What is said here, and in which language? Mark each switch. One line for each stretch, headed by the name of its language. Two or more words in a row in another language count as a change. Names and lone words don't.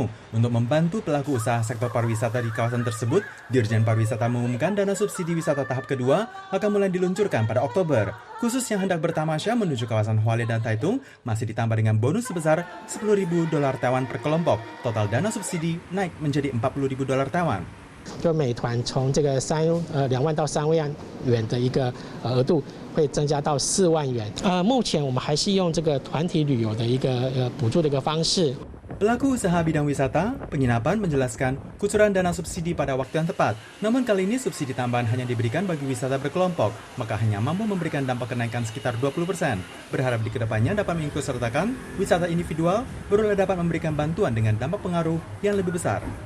Indonesian: Untuk membantu pelaku usaha sektor pariwisata di kawasan tersebut, Dirjen Pariwisata mengumumkan dana subsidi wisata tahap kedua akan mulai diluncurkan pada Oktober. Khusus yang hendak bertamasya menuju kawasan Hualien dan Taitung masih ditambah dengan bonus sebesar $10.000 Taiwan per kelompok. Total dana subsidi naik menjadi $40.000 Taiwan.
Chinese: 就美团从这个2万到3万元的一个额度，会增加到4万元。目前我们还是用这个团体旅游的一个补助的一个方式。
Indonesian: Pelaku usaha bidang wisata, penginapan menjelaskan kucuran dana subsidi pada waktu yang tepat. Namun kali ini subsidi tambahan hanya diberikan bagi wisata berkelompok, maka hanya mampu memberikan dampak kenaikan sekitar 20%. Berharap di kedepannya dapat mengikutsertakan wisata individual, barulah dapat memberikan bantuan dengan dampak pengaruh yang lebih besar.